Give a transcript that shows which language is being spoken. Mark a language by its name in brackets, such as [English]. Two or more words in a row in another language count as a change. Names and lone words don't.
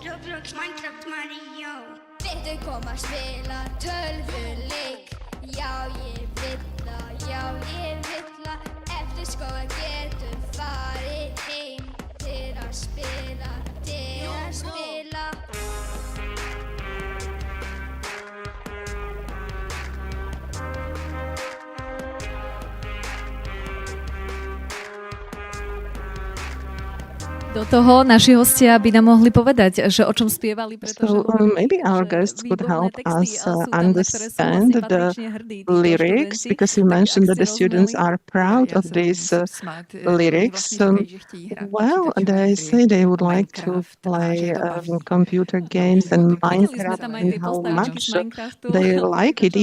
[Icelandic] Roblox, Minecraft, Mario. Viltu koma að spila tölvuleik? Já, ég vil það, já, ég vil það. Eftir skóla getum farið heim til að spila, til að spila. [Slovak] Do toho naši hostia by nám mohli povedať, že o čom spievali, pretože [English] maybe our guests could help us understand the lyrics, because you mentioned that the students are proud of these lyrics. Well, they say they would like to play computer games and Minecraft, and how much they like it.